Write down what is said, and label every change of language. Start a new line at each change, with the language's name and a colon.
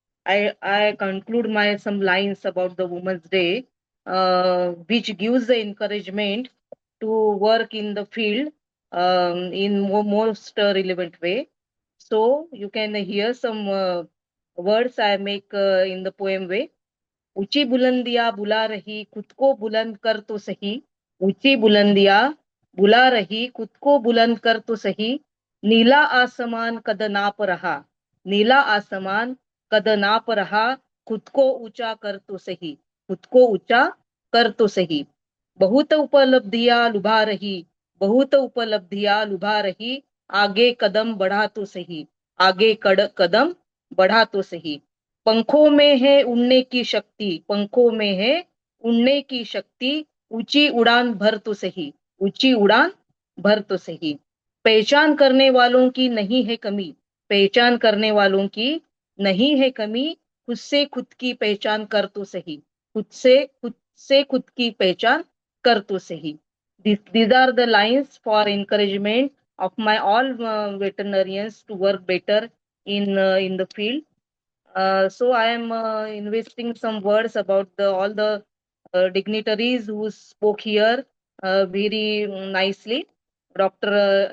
English: I conclude my some lines about the Women's Day, which gives the encouragement to work in the field in most relevant way. So you can hear some words I make in the poem way.
Hindi: ऊंची बुलंदियां बुला रही खुद को बुलंद कर तो सही, ऊंची बुलंदियां बुला रही खुद को बुलंद कर तो सही, नीला आसमान कद नाप रहा, नीला आसमान कद नाप रहा, खुद को ऊंचा कर तो सही, खुद को ऊंचा कर तो सही। बहुत उपलब्धियां लुभा रही, बहुत उपलब्धियां लुभा रही, आगे कदम बढ़ा तो सही, आगे कदम बढ़ा तो सही। पंखों में है उड़ने की शक्ति, पंखों में है उड़ने की शक्ति, ऊंची उड़ान भर तो सही, ऊंची उड़ान भर तो सही। पहचान करने वालों की नहीं है कमी, पहचान करने वालों की नहीं है कमी, खुद से खुद की पहचान कर तो सही, खुद से खुद की पहचान कर तो सही।
English: These are the lines for encouragement of my all veterinarians to work better in the field. So I am investing some words about all the dignitaries who spoke here very nicely. Dr.